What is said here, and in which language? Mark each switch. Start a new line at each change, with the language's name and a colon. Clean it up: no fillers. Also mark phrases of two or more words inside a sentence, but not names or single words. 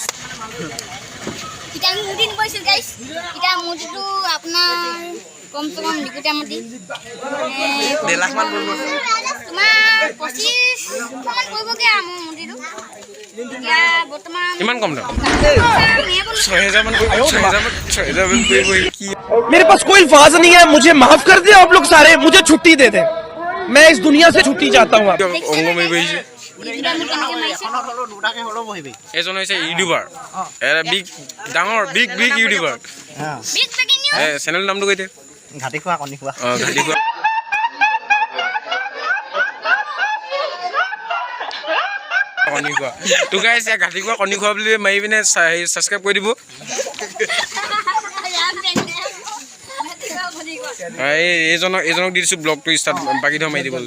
Assamese: এতিয়া আমি মুৰ্তি নিব আহিছোঁ গাইছ এতিয়া মুৰ্তিটো আপোনাৰ কমচে কম নিকুটা মুৰ্তি 1.5 লাখ মান পৰিব তোমাৰ 25 মান পৰিবগৈ আৰু মোৰ মুৰ্তিটো এতিয়া বৰ্তমান ইমান কম দাম আমিহে বোলো 6,000 মান পৰিব 6,000 মান পৰিব কি
Hindi: मेरे पास कोई अल्फाज नहीं है मुझे माफ कर दे आप लोग सारे मुझे छुट्टी दे दे मैं इस दुनिया से छुट्टी चाहता हूँ
Assamese: অংগ মাৰিব আহিছে এইকেইটা মোৰ কেনেকৈ মাৰিছে দুটাকে হ'লেও বহিবি এজন হৈছে ইউটিউবাৰ এটা ডাঙৰ
English: big YouTuber big breaking news
Assamese: চেনেলৰ নামটো কৈ দে ঘাটি খোৱা কণী খোৱা অঁ ঘাটি খোৱা কণী খোৱা তো গাইছ ঘাটি খোৱা কণী খোৱা বুলি মাৰি পিনে ছাবস্ক্ৰাইব কৰি দিব এইজনক দি দিছোঁ ব্লগটো ষ্টাৰ্ট বাকী ধৰ মাৰি দিবলৈ